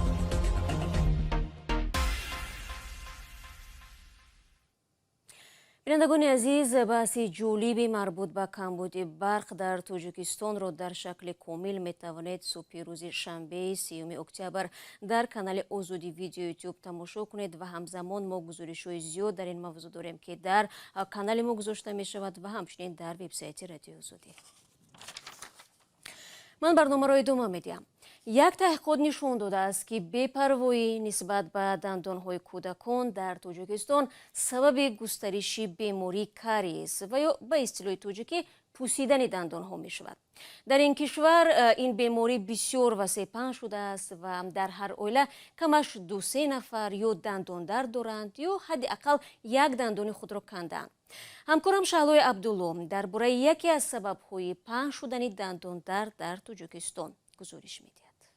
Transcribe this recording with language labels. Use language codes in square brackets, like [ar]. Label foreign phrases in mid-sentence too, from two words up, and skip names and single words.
[fa] بینندگان عزیز، بحثی جالبی مربوط به کمبود برق در تاجیکستانро در شکل کامل میتوانید صبح روز شنبه 30 اکتبر در کانال آزادی ویدیو یوتیوب تماشا کنید و همزمان ما گزارش‌های زیاد در این موضوع داریم که در کانال ما گذاشته می شود و همچنین در وبسایت رادیو آزادی. من برنامه را ادامه میدم. یک تحقیقات نشان داده است که بی‌پروایی نسبت به دندان‌های کودکان در تاجیکستان سبب گسترش بیماری کاریس و یا به اصطلاح تاجیکی [tg] пусидани дандонҳо мешавад. дар ин кишвар ин беморӣ бисёр васеъпаҳн шудааст ва дар ҳар оила камаш 2-3 нафар ё дандондард доранд ё ҳадди ақал як дандони худро кандаанд. ҳамкорам Шаҳлои Абдулло дар бораи яке аз сабабҳои паҳн шудани дандондард дар Тоҷикистон гузориш медиҳад.